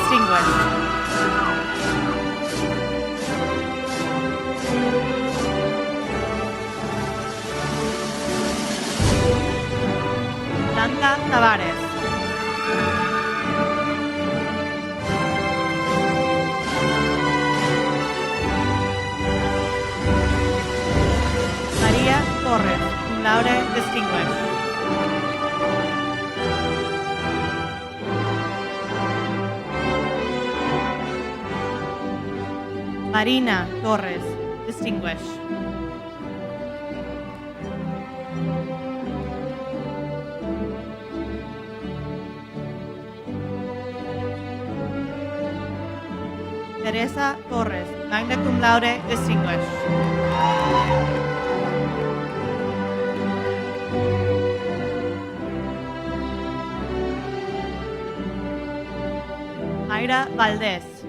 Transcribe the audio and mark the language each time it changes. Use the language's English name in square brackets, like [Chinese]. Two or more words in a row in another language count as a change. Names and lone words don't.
[English] Distinguished. Blanca Tavares. María Torres, [Latin] cum laude distinguished. [English] Marina Torres, distinguished. Teresa Torres, [Latin] magna cum laude, distinguished. [English] Mayra Valdez.